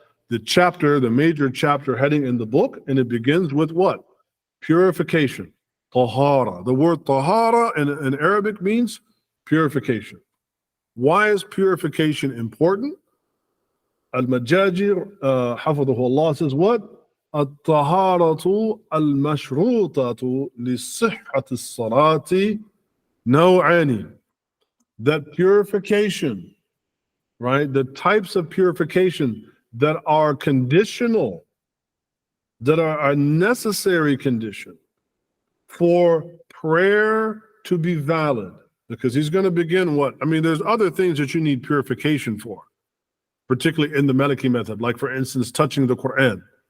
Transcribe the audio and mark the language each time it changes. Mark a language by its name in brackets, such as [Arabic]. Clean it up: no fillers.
[English] The major chapter heading in the book, and it begins with what? Purification, ṭahārah. The word ṭahārah in Arabic means purification. Why is purification important? al-Majjājī, hafidhahullah, says what? [Arabic] الطهارة المشروطة لصحة الصلاة نوعان. [English] That purification, right? The types of purification that are conditional, that are a necessary condition for prayer to be valid. Because he's going to begin what? I mean, there's other things that you need purification for, particularly in the Maliki method, like for instance, touching the Quran.